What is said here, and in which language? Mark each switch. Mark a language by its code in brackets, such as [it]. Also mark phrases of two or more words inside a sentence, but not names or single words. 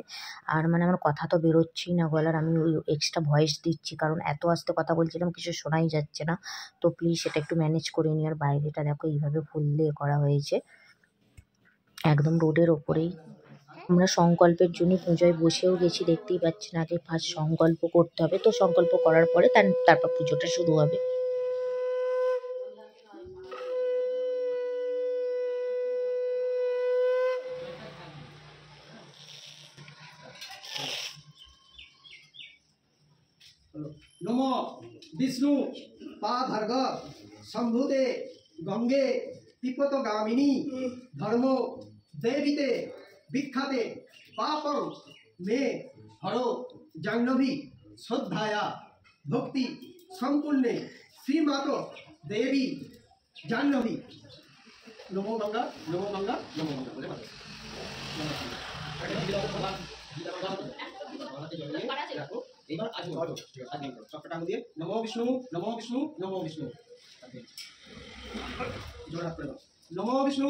[bn] আর মানে আমার কথা তো বেরোচ্ছেই না গলার, আমি ওই এক্সট্রা ভয়েস দিচ্ছি, কারণ এত আস্তে কথা বলছিলাম কিছু শোনাই যাচ্ছে না। তো প্লিজ সেটা একটু ম্যানেজ করে নিই। আর বাইরেটা দেখো এইভাবে ফুল দিয়ে করা হয়েছে, একদম রোডের ওপরেই। আমরা সংকল্পের জন্য পুজোয় বসেও গেছি, দেখতেই পাচ্ছেন। আগে ফার্স্ট সংকল্প করতে হবে, তো সংকল্প করার পরে তারপর পুজোটা শুরু হবে। [sa] नमो विष्णु पाधर्ग शंभुते गंगे तिपतगामिनी धर्मो देवीते विख्याते पापं मे हरो जाह्नवी श्रद्धाया भक्ति संपूर्णे श्रीमातो देवी जाह्नवी नमो गंगा नमो गंगा नमो गंगा [hi] बोले माता [bn] এবার আজ চক্রটা দিয়ে নমো বিষ্ণু নমো বিষ্ণু নমো বিষ্ণু জোড়া করে নমো বিষ্ণু